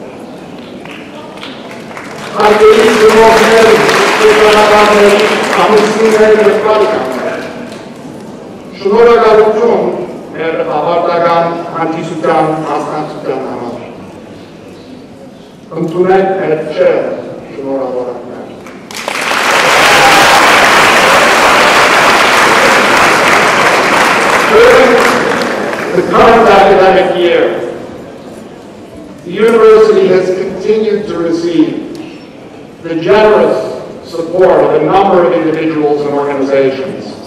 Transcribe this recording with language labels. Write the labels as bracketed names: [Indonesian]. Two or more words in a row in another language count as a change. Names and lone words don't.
[Armenian] Հարգելի ծնողներ, ուսուցիչներ, ամուսիններ և բարեկամներ, շնորհակալություն մեր ավարտական հանդիսության մասնակցության համար։ Ընդունեք մեր չեր շնորհավորանքներ։ [English] During the current academic year, the university has continued to receive the generous support of a number of individuals and organizations.